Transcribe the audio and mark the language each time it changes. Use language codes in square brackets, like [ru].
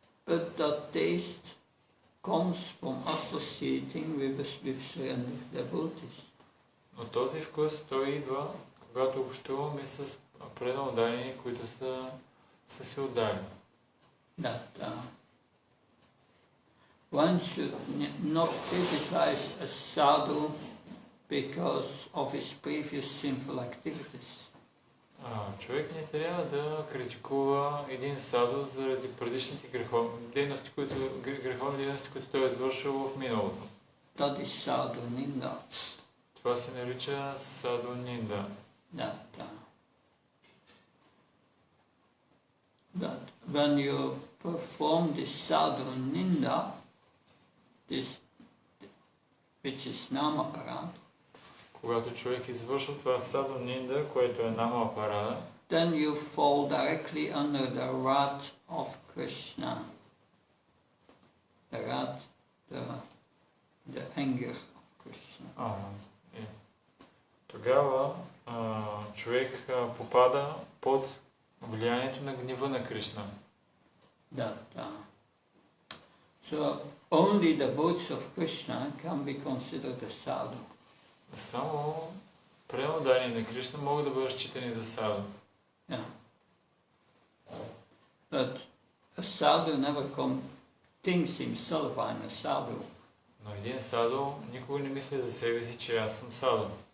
[en] But that taste comes from associating with surrendered devotees. [bg] Но този вкус той идва, когато общуваме с предан отдадени, които са се отдали. [en] That one should not criticize a sadhu because of his previous sinful activities. [bg] Човек не трябва да критикува един саду заради предишните греховни дейности, които той е извършил в миналото. [en] That is sadhu ninda. [bg] Това се нарича саду нинда. [en] That when you perform this sadhu ninda, which is namaparad, [bg] когато човек извършва това саду нинда, което е нама парада, [en] then you fall directly under the wrath of Krishna. The wrath, the anger of Krishna. [bg] Тогава човек попада под влиянието на гнева на Кришна. [en] So only the devotees of Krishna can be considered a sadhu. [bg] Само преодани на Кришна могат да бъдат считани за саду. [en] But a sadhu never thinks himself I'm a sadhu. [bg] Но един саду никога не мисли за себе си, че аз съм саду.